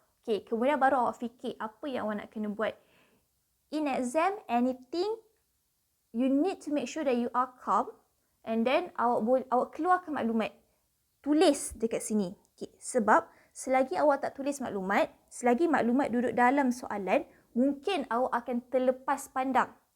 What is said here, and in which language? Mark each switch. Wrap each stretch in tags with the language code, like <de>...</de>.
<ms>Okay, kemudian baru awak fikir apa yang awak nak kena buat.</ms> <en>In exam, anything, you need to make sure that you are calm and then</en> <ms>awak keluarkan maklumat. Tulis dekat sini. Okay, sebab selagi awak tak tulis maklumat, selagi maklumat duduk dalam soalan, mungkin awak akan terlepas pandang.</ms>